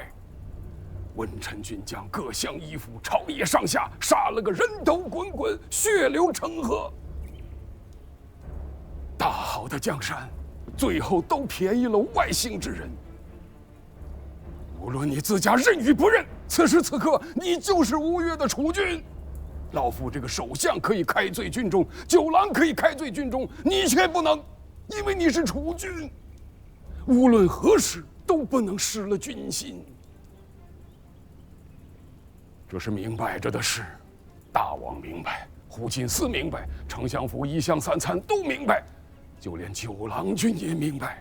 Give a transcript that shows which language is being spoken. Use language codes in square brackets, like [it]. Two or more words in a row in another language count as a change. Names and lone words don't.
[zh] 文臣军将各相依附，朝野上下杀了个人头滚滚，血流成河。大好的江山，最后都便宜了外姓之人。无论你自家认与不认，此时此刻你就是吴越的储君。老夫这個首相可以開罪軍中，九郎可以開罪軍中，你卻不能，因為你是儲君。無論何時都不能失了軍心。這是明擺着的事，大王明白，胡金嗣明白，丞相府一相三參都明白，就連九郎君也明白。